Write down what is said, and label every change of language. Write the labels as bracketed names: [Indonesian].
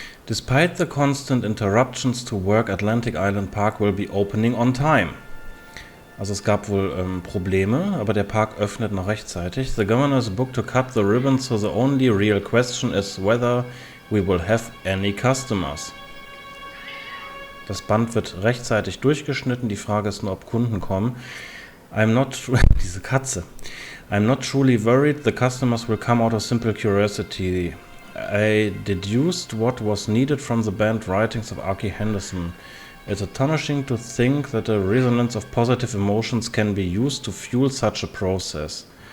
[English] Despite the constant interruptions to work, Atlantic Island Park will be opening on time. [German] Also es gab wohl Probleme, aber der Park öffnet noch rechtzeitig. [English] The governor's booked to cut the ribbon, so the only real question is whether we will have any customers. [German] Das Band wird rechtzeitig durchgeschnitten, die Frage ist nur, ob Kunden kommen. Diese Katze. [English] I'm not truly worried, the customers will come out of simple curiosity. I deduced what was needed from the band writings of Archie Henderson. It's astonishing to think that a resonance of positive emotions can be used to fuel such a process.